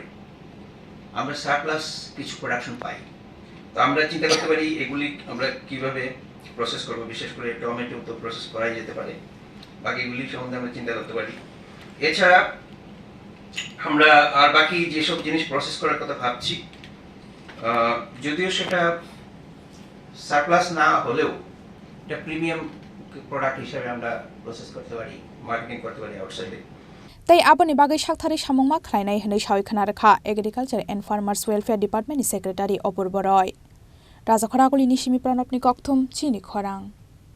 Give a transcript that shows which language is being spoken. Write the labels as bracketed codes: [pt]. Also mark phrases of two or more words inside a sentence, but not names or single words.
[bn] আমরা সারপ্লাস কিছু প্রোডাকশন পাই তো আমরা চিন্তা করতে পারি এগুলি আমরা কিভাবে প্রসেস করব বিশেষ করে টমেটো তো প্রসেস করাই যেতে পারে বাকিগুলি সম্বন্ধে আমরা চিন্তা করতে পারি এছাড়া আমরা আর বাকি যেসব জিনিস প্রসেস করার কথা ভাবছি যদিও সেটা সারপ্লাস না হলেও এটা [en] premium product [bn] হিসেবে আমরা প্রসেস করতে পারি মার্কেটিং করতে পারি আউটসাইডে [trp] তাই aboni bagai sakthari samungma khlainai hinai sawi khanarkha Agriculture and Farmers Welfare Department Secretary Apurva Roy Rajakhara Guli ni simi pranop ni kokthum chini khorang